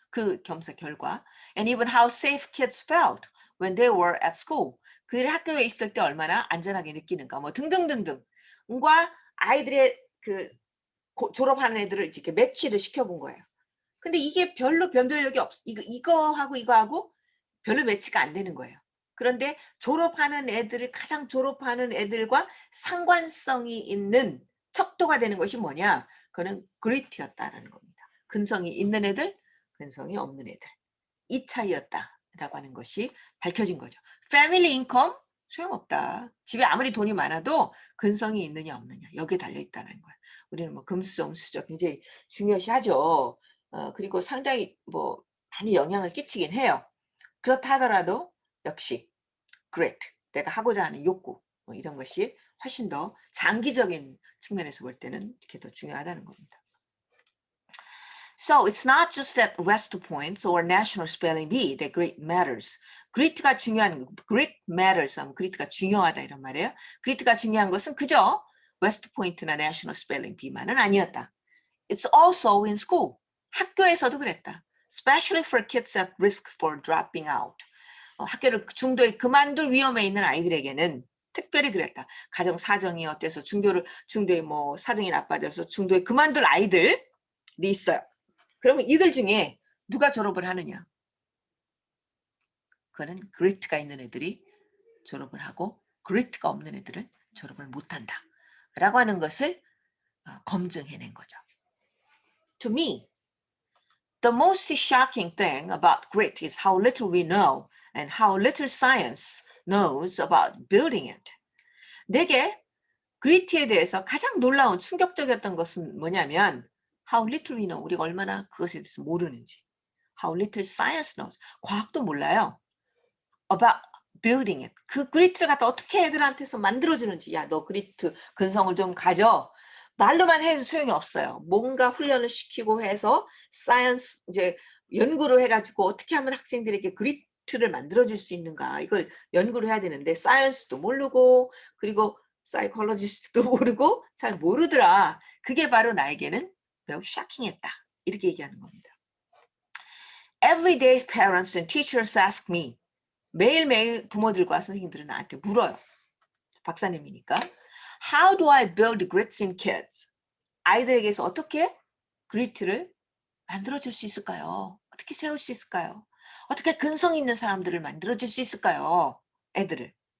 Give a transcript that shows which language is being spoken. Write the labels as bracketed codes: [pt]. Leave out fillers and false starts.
[ko] 그 검사 결과 [en] and even how safe kids felt when they were at school. [ko] 그들이 학교에 있을 때 얼마나 안전하게 느끼는가 뭐 등등등등과 아이들의 졸업하는 애들을 이렇게 매치를 시켜본 거예요. 근데 이게 별로 변별력이 이거하고 별로 매치가 안 되는 거예요. 그런데 가장 졸업하는 애들과 상관성이 있는 척도가 되는 것이 뭐냐? 그거는 그리트였다라는 겁니다. 근성이 있는 애들, 근성이 없는 애들. 이 차이였다라고 하는 것이 밝혀진 거죠. 패밀리 인컴 소용없다. 집에 아무리 돈이 많아도 근성이 있느냐 없느냐 여기에 달려있다는 거예요. 우리는 뭐 금수저음수저 굉장히 중요시하죠. 그리고 상당히 뭐 많이 영향을 끼치긴 해요. 그렇다 하더라도 역시 grit, 내가 하고자 하는 욕구 뭐 이런 것이 훨씬 더 장기적인 측면에서 볼 때는 이렇게 더 중요하다는 겁니다. [en] So it's not just that West Points or National Spelling Bee that grit matters. [ko] grit가 중요한 [en] grit matters [ko] 하면 grit가 중요하다 이런 말이에요. grit가 중요한 것은 그저 West Point나 National Spelling Bee만은 아니었다. [en] It's also in school. [ko] 학교에서도 그랬다. [en] Especially for kids at risk for dropping out. [ko] 학교를 중도에 그만둘 위험에 있는 아이들에게는 특별히 그랬다. 가정 사정이 어때서 중도에 뭐 사정이 나빠져서 중도에 그만둘 아이들이 있어요. 그러면 이들 중에 누가 졸업을 하느냐? 그거는 그리트가 있는 애들이 졸업을 하고 그리트가 없는 애들은 졸업을 못한다. 라고 하는 것을 검증해낸 거죠. [en] To me, the most shocking thing about grit is how little we know and how little science knows about building it. [ko] 내게 그리트에 대해서 가장 놀라운 충격적이었던 것은 뭐냐면 [en] how little we know, [ko] 우리가 얼마나 그것에 대해서 모르는지. [en] How little science knows, [ko] 과학도 몰라요. [en] About building it, [ko] 그 그리트를 갖다 어떻게 애들한테서 만들어주는지. 야, 너 그리트 근성을 좀 가져. 말로만 해도 소용이 없어요. 뭔가 훈련을 시키고 해서 사이언스 이제 연구를 해가지고 어떻게 하면 학생들에게 그리트를 만들어줄 수 있는가 이걸 연구를 해야 되는데 사이언스도 모르고 그리고 사이콜로지스트도 모르고 잘 모르더라. 그게 바로 나에게는 매우 쇼킹했다. 이렇게 얘기하는 겁니다. [en] Every day parents and teachers ask me. [ko] 매일매일 부모들과 선생님들은 나한테 물어요. 박사님이니까. [en] How do I build grits in kids? [ko] 아이들에게서 어떻게 그리트를 만들어줄 수 있을까요? 어떻게 세울 수 있을까요? 어떻게 근성 있는 사람들을 만들어줄 수 있을까요? 애들을.